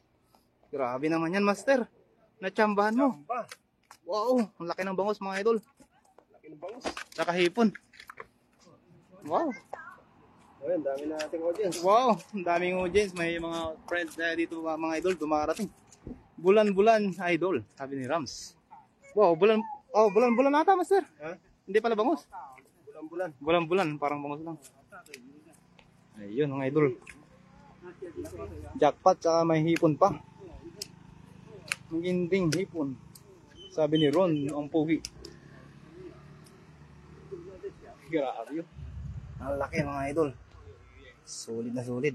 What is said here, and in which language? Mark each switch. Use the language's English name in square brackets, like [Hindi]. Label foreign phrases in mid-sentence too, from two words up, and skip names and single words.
[Filipino] Grabe naman yan, master. Natsambahan mo. Chamba. Wow, ang laki ng bangus mga idol. Laki ng bangos. Tsaka hipon. Wow. Ayun, dami na ating audience. Wow, ang daming audience. May mga friends na dito mga idol dumarating. Bulan-bulan idol, sabi ni Rams. Wow, bulan-bulan nata, master. Ha? Hindi pala bangus. Bulan-bulan. Bulan-bulan, parang bangus lang. Ayun mga idol. Jackpot tsaka may hipon pa. Maginding hipon. Sabi ni Ron, ang pugi. Grabe yun. Ang laki mga idol. Solid na solid.